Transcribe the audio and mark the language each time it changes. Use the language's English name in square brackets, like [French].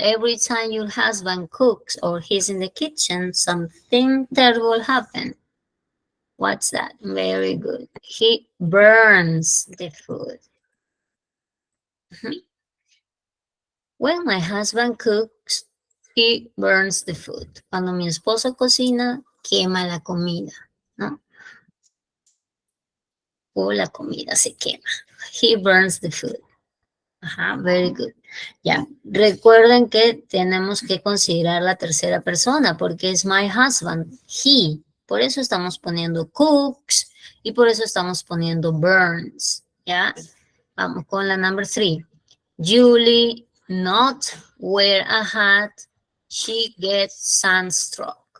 [English] Every time your husband cooks or he's in the kitchen, something terrible happens. What's that? Very good. He burns the food. When my husband cooks, he burns the food. [Spanish] Cuando mi esposo cocina, quema la comida, ¿no? O la comida se quema. [English] He burns the food. [Spanish] Ajá, [English] very good. [Spanish] Ya, recuerden que tenemos que considerar la tercera persona porque es [English] my husband, he. [Spanish] Por eso estamos poniendo cooks y por eso estamos poniendo burns. Ya, vamos con la number 3. [English] Julie not wear a hat, she gets sunstroke.